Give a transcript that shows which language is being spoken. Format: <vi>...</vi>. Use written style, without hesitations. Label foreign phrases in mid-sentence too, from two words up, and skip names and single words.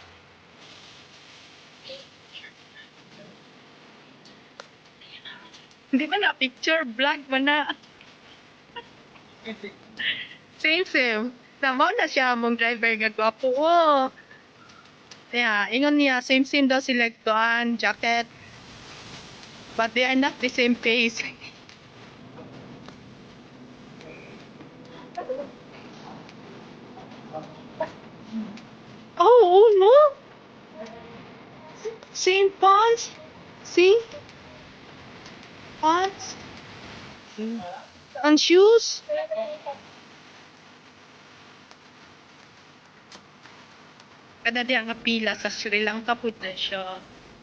<ceb>Hindi man na picture, vlog man na.</ceb> <en>Same, same.</en> <ceb>Tama na siya mong driver nga gwapo. Oh. Kaya, ingon niya, same daw sila tuan, jacket.</ceb> <en>But they are not the same face. Oh, no? Same pants? See? Pants? And shoes?</en> <ceb>Kada di nga pila sa Sri Lanka po na siya.</ceb>